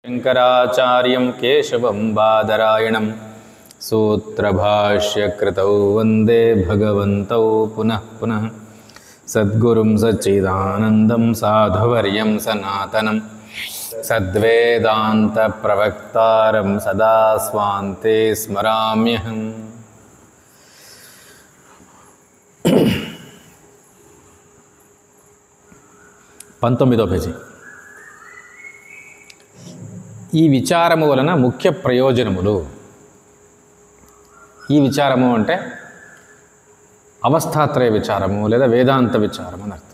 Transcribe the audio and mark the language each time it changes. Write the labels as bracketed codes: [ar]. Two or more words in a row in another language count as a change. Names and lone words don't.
[sa] शंकराचार्यं केशवं बादरायणं सूत्रभाष्यकृतौ वन्दे भगवन्तौ पुनः पुनः सद्गुरुं सच्चिदानन्दं साधुवर्यं सनातनं सद्वेदान्तप्रवक्तारं सदा स्वान्ते स्मराम्यहम्। [te] పంతొమ్మిదో పేజీ. ఈ విచారము వలన ముఖ్య ప్రయోజనములు. ఈ విచారము అంటే అవస్థాత్రయ విచారము లేదా వేదాంత విచారము అని అర్థం.